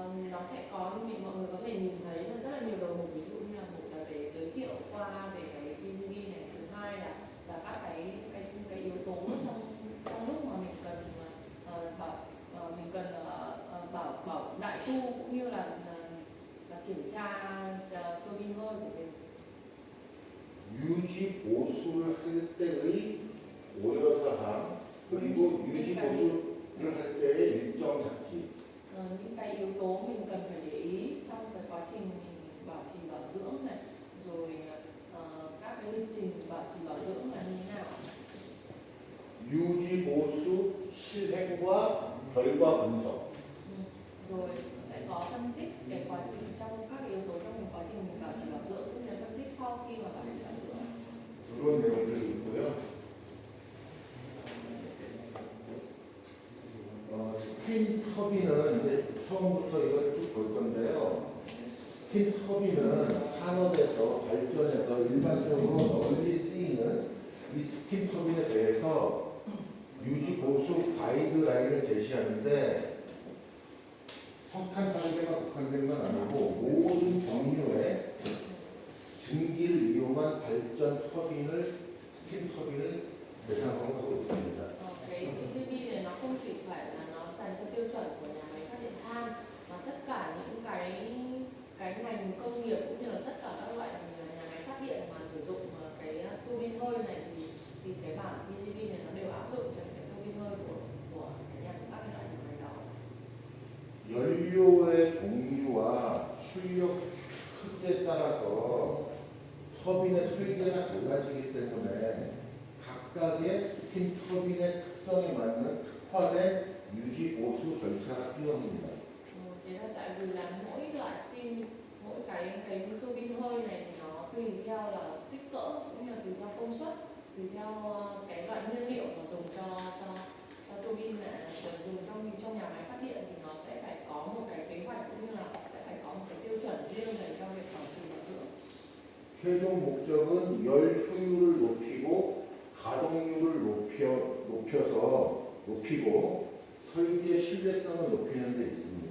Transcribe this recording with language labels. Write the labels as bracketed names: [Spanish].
[Vietnamese] Nó sẽ có mọi người có thể nhìn thấy là rất là nhiều đầu mục, ví dụ như là một là để giới thiệu qua về cái VGB này, thứ hai là các cái yếu tố trong lúc mà mình cần bảo đại tu cũng như là kiểm tra tua bin hơi của mình. [Korean] 유지 보수를 할 때의 고려사항, 그리고 유지 보수를 할 때의 일정 잡기. [Vietnamese] Những cái yếu tố mình cần phải để ý trong cái quá trình mình bảo trì bảo dưỡng này, rồi các cái lịch trình bảo trì bảo dưỡng là như thế nào. [Korean] 유지 보수 실행과 결과 분석. [Vietnamese] Rồi sẽ có phân tích cái quá trình trong các yếu tố trong quá trình mình bảo trì bảo dưỡng cũng như là phân tích sau khi mà bảo trì bảo dưỡng. [Korean] 그런 내용들이 있고요. 스팀 터빈은 이제 처음부터 이걸 쭉 볼 건데요. 스팀 터빈은 산업에서 발전해서 일반적으로 널리 쓰이는 이 스팀 터빈에 대해서 유지 보수 가이드라인을 제시하는데 석탄 단계가 국한된 건 아니고 모든 종류의 증기를 이용한 발전 터빈을 스팀 터빈을 대상으로 하고 있습니다. [Vietnamese] Cái VGB này nó không chỉ phải là nó dành cho tiêu chuẩn của nhà máy phát điện than mà tất cả những cái ngành công nghiệp cũng như là tất cả các loại nhà máy phát điện mà sử dụng cái tua bin hơi này thì cái bảng VGB này nó đều áp dụng cho cái tua bin hơi của các loại nhà máy đó. [Korean] 연료의 종류와 출력 크기에 따라서 터빈의 설계가 달라지기 때문에 각각의 스팀 터빈의 특성에 맞는 특화된 유지 보수 절차가 필요합니다. [Vietnamese] Thế là tại vì là mỗi loại steam, mỗi cái tua bin hơi này thì nó tùy theo là kích cỡ cũng như là tùy theo công suất, tùy theo cái loại nhiên liệu mà dùng cho tua bin này, dùng trong nhà máy phát điện thì nó sẽ phải có một cái kế hoạch cũng như là sẽ phải có một cái tiêu chuẩn riêng dành cho việc bảo trì bảo dưỡng. [Korean] 최종 목적은 열 효율을 높이고 가동률을 높이고 설계의 신뢰성을 높이는 데 있습니다.